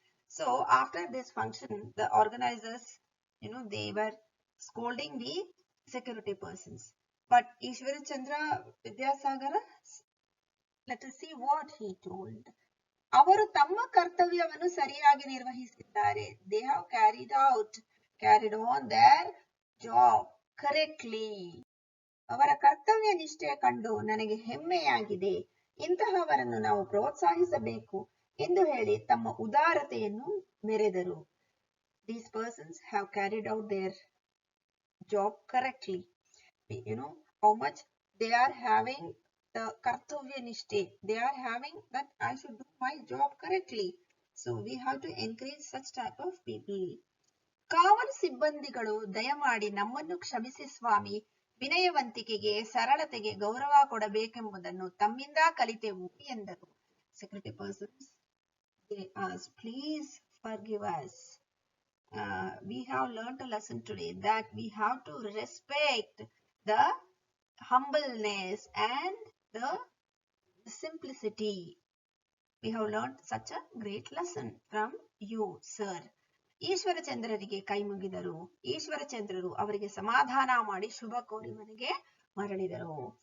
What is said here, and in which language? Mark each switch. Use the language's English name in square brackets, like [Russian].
[English] So after this function, the organizers, they were scolding the security persons. But Ishwarachandra Vidyasagara, let us see what he told. [Kannada] ಅವರು ತಮ್ಮ ಕರ್ತವ್ಯವನ್ನು ಸರಿಯಾಗಿ ನಿರ್ವಹಿಸಿದ್ದಾರೆ. [English] They have carried on their job correctly. [Kannada] ಅವರ ಕರ್ತವ್ಯ ನಿಷ್ಠೆ ಕಂಡು ನನಗೆ ಹೆಮ್ಮೆಯಾಗಿದೆ. ಇಂತಹವರನ್ನು ನಾವು ಪ್ರೋತ್ಸಾಹಿಸಬೇಕು ಎಂದು ಹೇಳಿ ತಮ್ಮ ಉದಾರತೆಯನ್ನು ಮೆರೆದರು. [English] These persons have carried out their job correctly. How much they are having the kartavya nishthe. They are having that I should do my job correctly. So we have to encourage such type of people. [Kannada] ಕಾವಲು ಸಿಬ್ಬಂದಿಗಳು ದಯಮಾಡಿ ನಮ್ಮನ್ನು ಕ್ಷಮಿಸಿ ಸ್ವಾಮಿ, ವಿನಯವಂತಿಕೆಗೆ ಸರಳತೆಗೆ ಗೌರವ ಕೊಡಬೇಕೆಂಬುದನ್ನು ತಮ್ಮಿಂದ ಕಲಿತೆವು ಎಂದರು. [English] Security persons, they asked, please forgive us. We have learnt a lesson today that we have to respect the humbleness and the simplicity. We have learnt such a great lesson from you, sir. [Kannada] ಈಶ್ವರಚಂದ್ರರಿಗೆ ಕೈ ಮುಗಿದರು. ಈಶ್ವರಚಂದ್ರರು ಅವರಿಗೆ ಸಮಾಧಾನ ಮಾಡಿ ಶುಭ ಕೋರಿ ಮನೆಗೆ ಮರಳಿದರು.